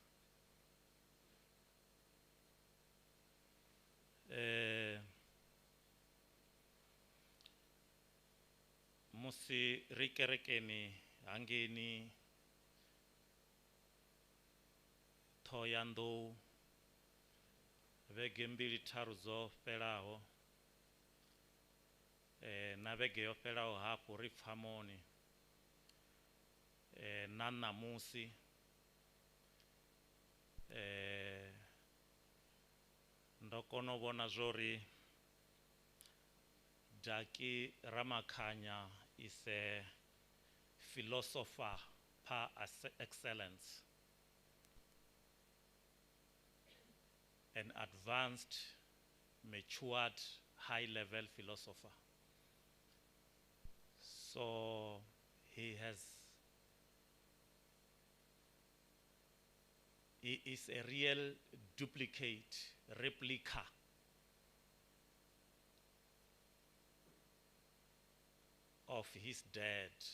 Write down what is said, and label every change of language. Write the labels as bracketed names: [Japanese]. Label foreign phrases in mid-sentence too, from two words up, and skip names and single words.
[Venda] Musi rikerekeni hangeni thoyando vhege mbili tharu dzo fhelaho, na vhege yo fhelaho hafhu ri pfamoni, na ṋamusi ndo kona u vhona zwori Daki Ramakhanya [English] is a philosopher par excellence. an advanced, matured, high-level philosopher. So he is a real replica of his dad.